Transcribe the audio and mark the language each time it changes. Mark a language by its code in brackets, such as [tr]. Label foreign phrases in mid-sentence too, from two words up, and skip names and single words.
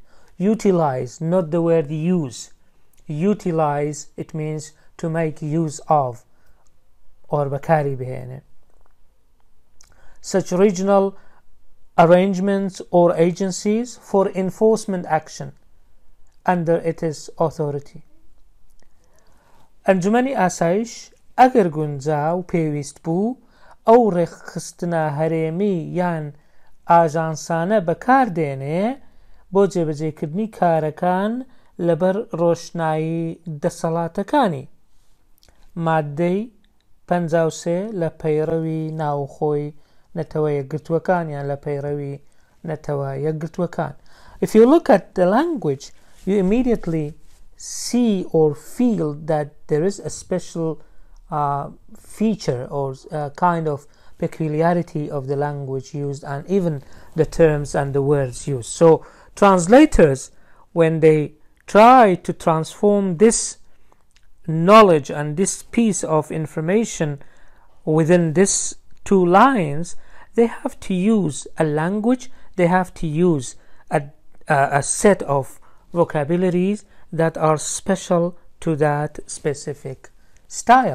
[en] Utilize, not the word use. Utilize, it means to make use of, or [ckb] بەکاری بهێنە. [en] Such regional arrangements or agencies for enforcement action under its authority. [ckb] ئەنجومەنی ئاسایش ئەگەر گونجا و پێویست بوو ئەو ڕێکخستنە هەرێمی یان ئاژانسانە بەکاردێنێ بۆ جێبەجێکردنی کارەکان لەبەر ڕۆشنایی دەسەڵاتەکانی. مادەی 53 لە پەیڕەوی ناوخۆی نەتەوە یەکگرتووەکان یان لە پەیڕەوی نەتەوە یەکگرتووەکان. [en] If you look at the language, you immediately see or feel that there is a special feature or kind of peculiarity of the language used, and even the terms and the words used. So translators, when they try to transform this knowledge and this piece of information within these two lines, they have to use a language, they have to use a set of vocabularies that are special to that specific style.